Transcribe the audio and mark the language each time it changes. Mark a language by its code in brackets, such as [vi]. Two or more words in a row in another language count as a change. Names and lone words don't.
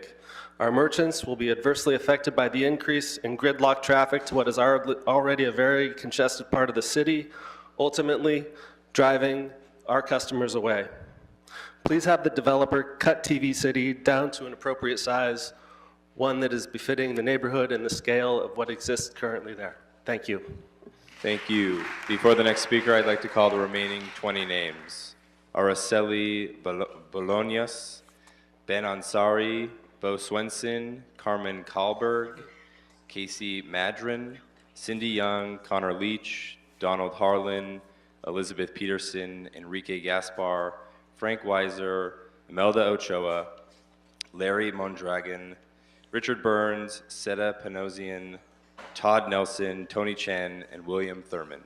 [en] Our merchants will be adversely affected by the increase in gridlock traffic to what is already a very congested part of the city, ultimately driving our customers away. Please have the developer cut TV City down to an appropriate size, one that is befitting the neighborhood and the scale of what exists currently there. Thank you. Thank you. Before the next speaker, I'd like to call the remaining 20 names. Araceli Bolaños, Ben Ansari, Bo Swenson, Carmen Kahlberg, Casey Madrin, Cindy Young, Connor Leach, Donald Harlan, Elizabeth Peterson, Enrique Gaspar, Frank Weiser, Imelda Ochoa, Larry Mondragon, Richard Burns, Seta Panosian, Todd Nelson, Tony Chen, and William Thurmond.